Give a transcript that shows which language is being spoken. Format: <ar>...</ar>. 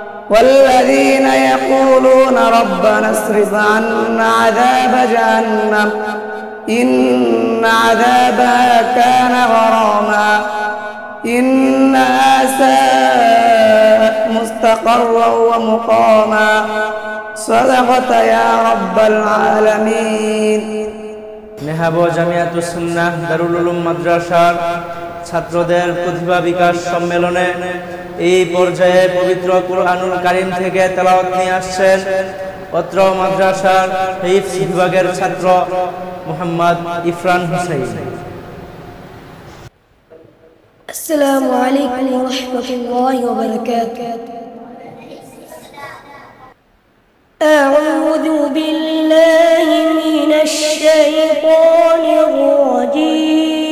<ar>والذين يقولون ربنا اصرف عنا عذاب جهنم إن عذابها كان غراما إنها ساءت مستقرا ومقاما صدقت يا رب العالمين.</ar> <bn>নেহাব জামিয়াতুস সুন্নাহ দারুল উলুম মাদ্রাসার ছাত্রদের প্রতিভা বিকাশ সম্মেলনে এই পর্যায়ে পবিত্র কুরআনুল কারীম থেকে তেলাওয়াত নিয়ে আসছেন অত্র মাদ্রাসার হিফজ বিভাগের ছাত্র মোহাম্মদ ইফরান হুসাইন।</bn> <ar>السلام عليكم ورحمة الله وبركاته. أعوذ بالله من الشيطان الرجيم.</ar>